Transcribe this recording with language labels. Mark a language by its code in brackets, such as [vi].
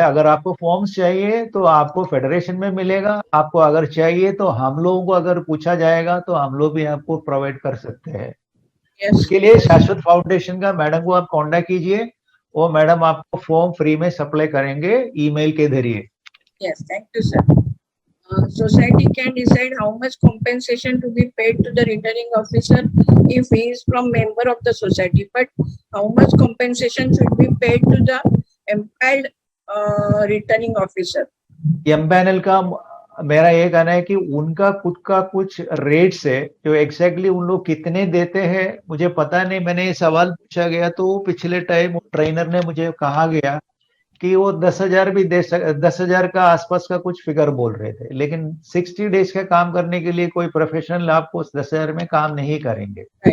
[hi] अगर आपको फॉर्म्स चाहिए तो आपको फेडरेशन में मिलेगा. आपको अगर चाहिए तो हम लोगों को अगर पूछा जाएगा तो हम लोग भी आपको प्रोवाइड कर सकते हैं. उसके लिए शाश्वत फाउंडेशन का मैडम को आप कांटेक्ट कीजिए, वो मैडम आपको फॉर्म फ्री में सप्लाई करेंगे ईमेल के जरिए. [en] Yes, thank you sir. Society can decide how much compensation to be paid to the returning officer if he is from member of the society, but how much compensation should be paid to the empaneled returning officer? [hi] Empanel का मेरा ये कहना है कि उनका खुद का कुछ रेट्स है जो एग्जैक्टली उन लोग कितने देते हैं मुझे पता नहीं. मैंने ये सवाल पूछा गया तो पिछले टाइम ट्रेनर ने मुझे कहा गया कि वो 10,000 भी 10,000 का आसपास का कुछ फिगर बोल रहे थे, लेकिन 60 डेज का काम करने के लिए कोई प्रोफेशनल आपको 10,000 में काम नहीं करेंगे.